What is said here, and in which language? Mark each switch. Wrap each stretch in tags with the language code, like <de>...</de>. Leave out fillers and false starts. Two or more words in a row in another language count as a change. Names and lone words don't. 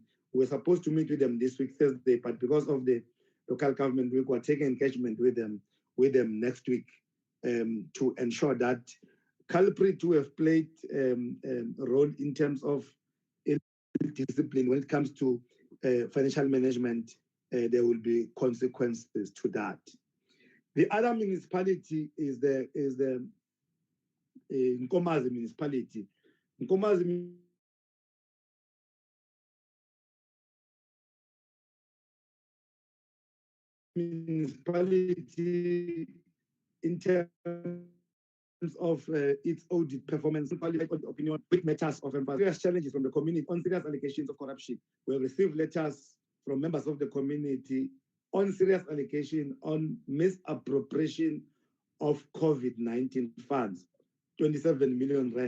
<en>We're supposed to meet with them this week, Thursday, but because of the local government week, we're taking engagement with them next week to ensure that culprits who have played a role in terms of discipline when it comes to financial management, there will be consequences to that. The other municipality is the Nkomazi municipality. Nkomazi municipality, in terms of its audit performance, opinion, with matters of serious challenges from the community on serious allegations of corruption. We have received letters from members of the community on serious allegation on misappropriation of COVID-19 funds, 27 million rand.</en>